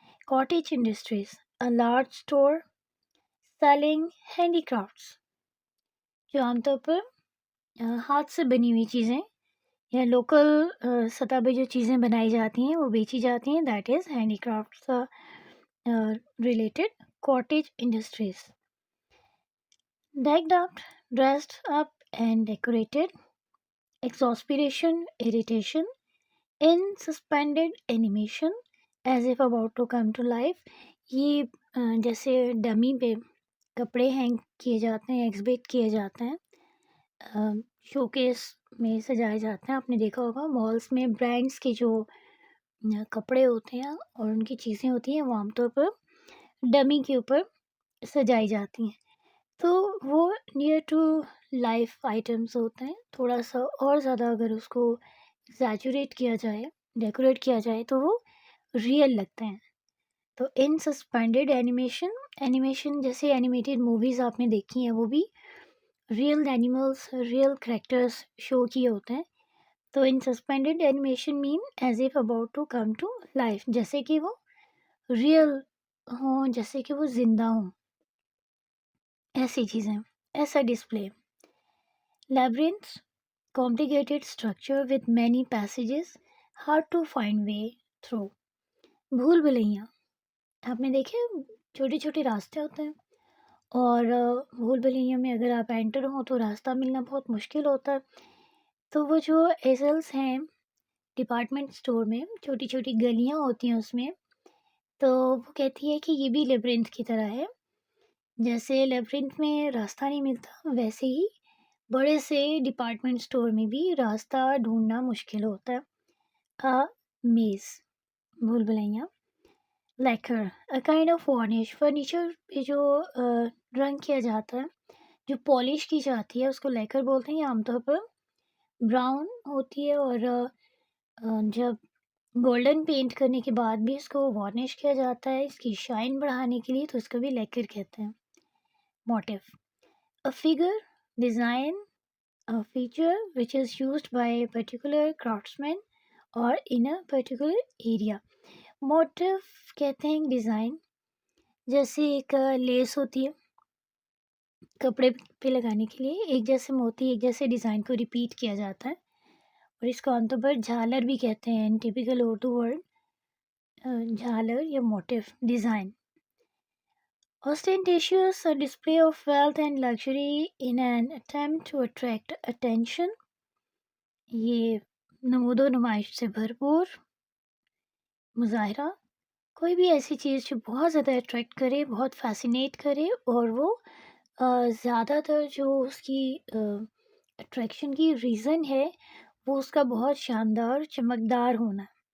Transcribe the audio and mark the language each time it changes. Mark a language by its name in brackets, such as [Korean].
[English] cottage industries, a large store selling handicrafts, [Hindi] जो आमतौर पर हाथ से बनी हुई चीज़ें या लोकल सतह पे जो चीज़ें बनाई जाती हैं वो बेची जाती हैं, [English] That is handicrafts related cottage industries. Decked up, dressed up, and decorated, exasperation, irritation, in suspended animation, as if about to come to life. [Hindi] ये जैसे डमी पे कपड़े हैंग किए जाते हैं, एग्जिबिट किए जाते हैं, शोकेस में सजाए जाते हैं। आपने देखा होगा मॉल्स में ब्रांड्स के जो कपड़े होते हैं और उनकी चीज़ें होती हैं वो आमतौर पर डमी के ऊपर सजाई जाती हैं। तो वो नियर टू लाइफ आइटम्स होते हैं। थोड़ा सा और ज़्यादा अगर उसको एग्जैजुरेट किया जाए, डेकोरेट किया जाए तो वो रियल लगते हैं। तो इन सस्पेंडेड एनिमेशन, एनिमेशन जैसे एनिमेटेड मूवीज़ आपने देखी हैं वो भी real animals, real characters show किए होते हैं। तो इन suspended animation [English] mean as if about to come to life, [Hindi] जैसे कि वो रियल हों, जैसे कि वो जिंदा हों, ऐसी चीज़ें, ऐसा display. [English] Labyrinths, complicated structure with many passages, hard to find way through. [Hindi] भूल भुलैया, आपने देखे छोटे छोटे रास्ते होते हैं और भूल भुलैया में अगर आप एंटर हो तो रास्ता मिलना बहुत मुश्किल होता है। तो वो जो एजल्स हैं डिपार्टमेंट स्टोर में, छोटी छोटी गलियां होती हैं उसमें, तो वो कहती है कि ये भी लेब्रिंथ की तरह है। जैसे लेब्रिंथ में रास्ता नहीं मिलता वैसे ही बड़े से डिपार्टमेंट स्टोर में भी रास्ता ढूंढना मुश्किल होता है। अ मेज़, भूल Bhulaiyaa. Lacquer, [English] a kind of varnish, [Hindi] furniture पे जो रंग किया जाता है, जो पॉलिश की जाती है उसको लैकर बोलते हैं। ये आमतौर पर ब्राउन होती है और जब गोल्डन पेंट करने के बाद भी इसको वार्निश किया जाता है इसकी शाइन बढ़ाने के लिए, तो इसको भी लैकर कहते हैं। [English] Motif, a figure, design, a feature which is used by a particular craftsman or in a particular area. [Hindi] Motive कहते हैं डिज़ाइन, जैसे एक लेस होती है कपड़े पे लगाने के लिए, एक जैसे मोती एक जैसे डिज़ाइन को रिपीट किया जाता है और इसको आमतौर पर झालर भी कहते हैं। टिपिकल उर्दू वर्ड झालर या motive design. [English] Ostentatious, a display of wealth and luxury in an attempt to attract attention. [Hindi] ये नमूदो नुमाइश से भरपूर मुज़ाहिरा, कोई भी ऐसी चीज़ जो बहुत ज़्यादा अट्रैक्ट करे, बहुत फ़ैसिनेट करे और वो ज़्यादातर जो उसकी अट्रैक्शन की रीज़न है वो उसका बहुत शानदार चमकदार होना।